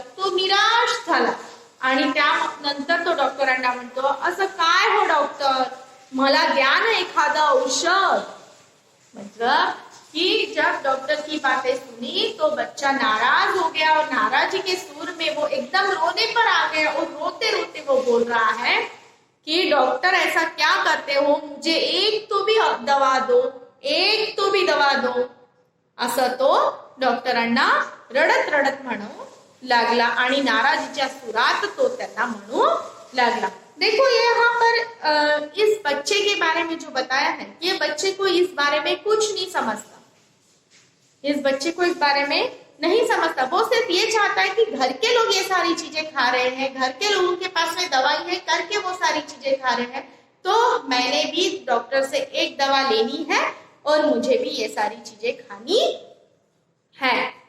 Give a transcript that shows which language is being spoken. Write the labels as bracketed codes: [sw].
[mr] तो निराश झाला आणि त्यानंतर तो डॉक्टरांना म्हणतो, असं काय हो डॉक्टर, मला द्या ना एखादं औषध. [hi] मतलब कि जब डॉक्टर की बातें सुनी तो बच्चा नाराज हो गया और नाराजी के सुर में वो एकदम रोने पर आ गया और रोते रोते वो बोल रहा है कि डॉक्टर ऐसा क्या करते हो, मुझे एक तो भी दवा दो, एक तो भी दवा दो. [mr] असं तो डॉक्टरांना रडत रडत म्हणू लागला आणि नाराजीच्या सुरात तो त्यांना म्हणू लागला. [hi] देखो यहाँ पर इस बच्चे के बारे में जो बताया है, ये बच्चे को इस बारे में कुछ नहीं समझता. इस बच्चे को इस बारे में नहीं समझता. वो सिर्फ ये चाहता है कि घर के लोग ये सारी चीजें खा रहे हैं, घर के लोगों के पास में दवाई है करके वो सारी चीजें खा रहे हैं, तो मैंने भी डॉक्टर से एक दवा लेनी है और मुझे भी ये सारी चीजें खानी है.